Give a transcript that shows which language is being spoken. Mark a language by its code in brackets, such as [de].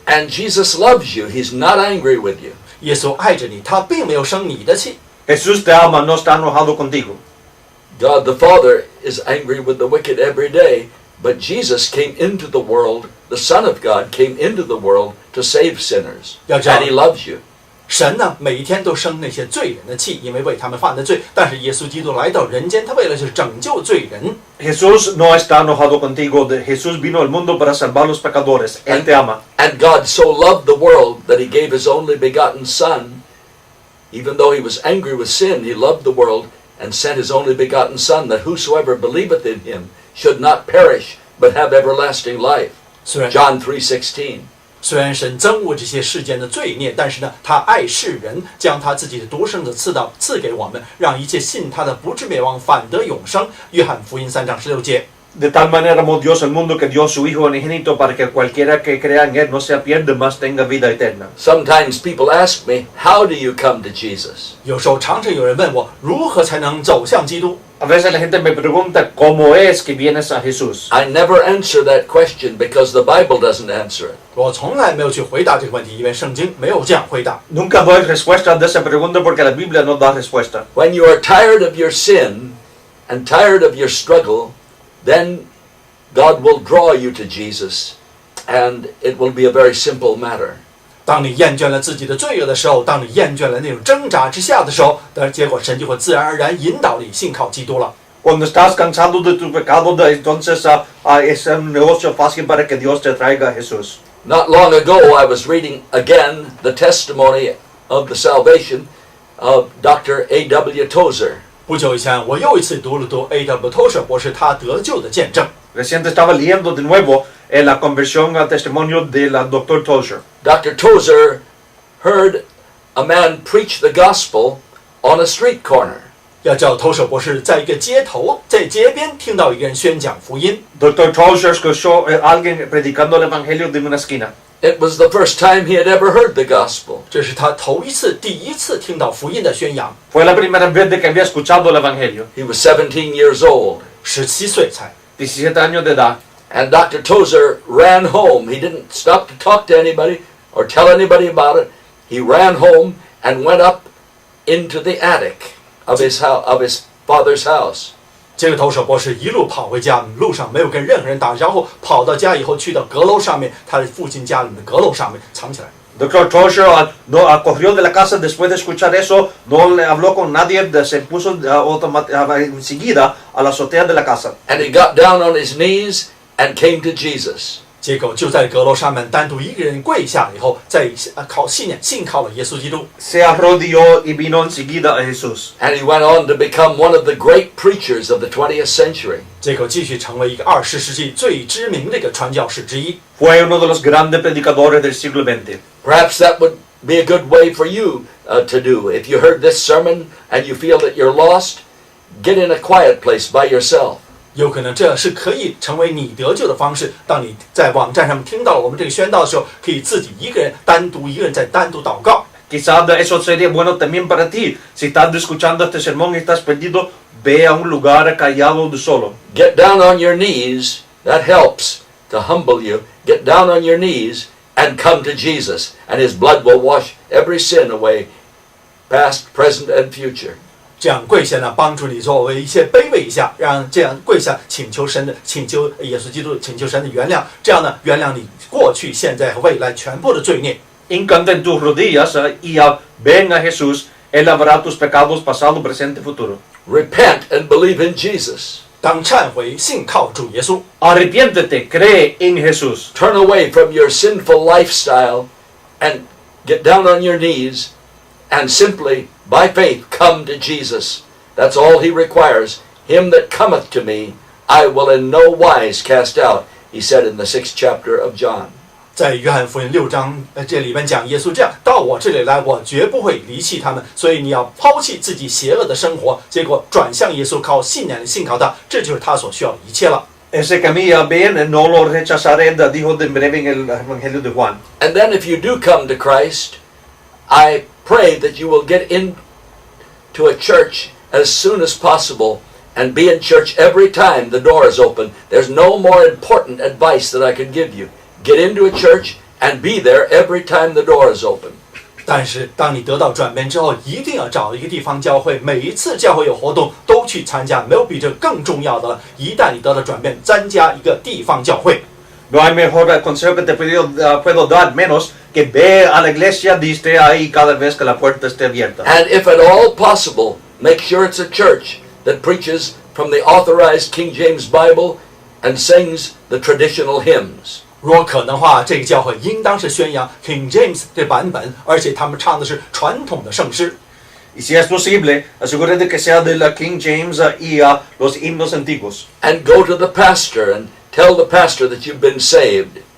[en] And Jesus loves you. He's not angry with you. [zh] 耶稣爱着你，他并没有生你的气。 [es] Jesús te ama, no está enojado contigo. [en] God the Father is angry with the wicked every day, but Jesus came into the world, the Son of God came into the world to save sinners. And He loves you. [zh] 神呢，每一天都生那些罪人的气，因为为他们犯的罪。但是耶稣基督来到人间，他为了就是拯救罪人。 [es] Jesús no está enojado contigo. Jesús vino al mundo para salvar los pecadores. Él te ama. [en] And God so loved the world that He gave His only begotten Son. Even though He was angry with sin, He loved the world and sent His only begotten Son, that whosoever believeth in Him should not perish, but have everlasting life. John 3:16. [zh] 虽然神憎恶这些世间的罪孽，但是呢，他爱世人，将他自己的独生子赐给我们，让一切信他的不至灭亡，反得永生。约翰福音3章16节。 [es] De tal manera amó Dios al mundo que dio su Hijo unigénito para que cualquiera que crea en Él no se pierda, mas tenga vida eterna. [en] Sometimes people ask me, how do you come to Jesus? [zh] 有时候常常有人问我，如何才能走向基督？ [es] A veces la gente me pregunta cómo es que vienes a Jesús. [en] I never answer that question because the Bible doesn't answer it. [zh] 我从来没有去回答这个问题，因为圣经没有这样回答。 [es] Nunca doy respuesta de esa pregunta porque la Biblia no da respuesta. [en] When you are tired of your sin and tired of your struggle, then God will draw you to Jesus, and it will be a very simple matter. [zh] 当你厌倦了自己的罪恶的时候，当你厌倦了那种挣扎之下的时候，结果神就会自然而然引导你信靠基督了。 [es] Cuando estás cansado de tu pecado, entonces es un negocio fácil para que Dios te traiga a Jesús. [en] Not long ago, I was reading again the testimony of the salvation of Dr. A.W. Tozer. [zh] 不久以前，我又一次读了A.W. Tozer 博士他得救的见证。 [es] Reciente estaba leyendo de nuevo la conversión al testimonio del Dr. Tozer. [en] Dr. Tozer heard a man preach the gospel on a street corner. [zh] 要叫Tozer博士在一个街头，在街边听到一个人宣讲福音。 [es] Dr. Tozer escuchó a alguien predicando el evangelio de una esquina. [en] It was the first time he had ever heard the gospel. [zh] 这是他第一次听到福音的宣扬。 [es] Fue la primera vez de que había escuchado el evangelio. [en] He was 17 years old. [zh] 17岁才。 [es] 17 años de edad. [en] And Dr. Tozer ran home. He didn't stop to talk to anybody or tell anybody about it. He ran home and went up into the attic of his father's house. [zh] 这个Tozer博士一路跑回家，路上没有跟任何人打招呼，跑到家以后去到阁楼上面，他的父亲家里面的阁楼上面藏起来。 [es] Dr. Tozer corrió de la casa después de escuchar eso, no le habló con nadie, se puso enseguida a la azotea de la casa. [en] And he got down on his knees and came to Jesus. [zh] 结果就在阁楼上面单独一个人跪下以后，再信靠了耶稣基督。 [es] Se arrodilló y vino enseguida a Jesús. [en] And he went on to become one of the great preachers of the 20th century. [zh] 结果继续成为一个20世纪最知名的一个传教士之一。 [es] Fue uno de los grandes predicadores del siglo XX. [en] Perhaps that would be a good way for you to do. If you heard this sermon and you feel that you're lost, get in a quiet place by yourself. [zh] 有可能这是可以成为你得救的方式。当你在网站上面听到了我们这个宣道的时候，可以自己一个人单独祷告。 [es] Quizás eso sería bueno también para ti. Si estás escuchando este sermón y estás perdido, ve a un lugar callado de solo. [en] Get down on your knees. That helps to humble you. Get down on your knees and come to Jesus, and His blood will wash every sin away, past, present, and future. [zh] 这样跪下呢，帮助你作为一些卑微一下，让这样跪下请求耶稣基督，请求神的原谅，这样呢，原谅你过去、现在和未来全部的罪孽。 [es] Hincante en tus rodillas y ven a Jesús. Él lavará tus pecados pasado, presente y futuro. [en] Repent and believe in Jesus. [zh] 当忏悔、信靠主耶稣。 [es] Arrepiéntete, cree en Jesús. [en] Turn away from your sinful lifestyle and get down on your knees and simply, by faith, come to Jesus. That's all He requires. Him that cometh to me, I will in no wise cast out, He said in the 6th chapter of John. [zh] 在约翰福音6章这里面讲耶稣这样到我这里来，我绝不会离弃他们。所以你要抛弃自己邪恶的生活，结果转向耶稣，靠信仰信靠他，这就是他所需要的一切了。 [es] Ese camino bien, no lo rechazaré, dijo de breve en el Evangelio de Juan. [en] And then if you do come to Christ, I pray that you will get into a church as soon as possible and be in church every time the door is open. There's no more important advice that I could give you. Get into a church and be there every time the door is open. [zh] 但是当你得到转变之后，一定要找一个地方教会，每一次教会有活动都去参加，没有比这更重要的了。一旦你得到转变，参加一个地方教会。 [es] No hay mejor consejo que te puedo dar menos que ve a la iglesia y esté ahí cada vez que la puerta esté abierta. [en] And if at all possible, make sure it's a church that preaches from the authorized King James Bible and sings the traditional hymns. [zh] 如果可能的话，这个教会应当是宣扬 King James 这版本，而且他们唱的是传统的圣诗。 [es] Y si es posible, asegúrate que sea de la King James y los himnos antiguos. [en] And go to the pastor and tell the pastor that you've been saved.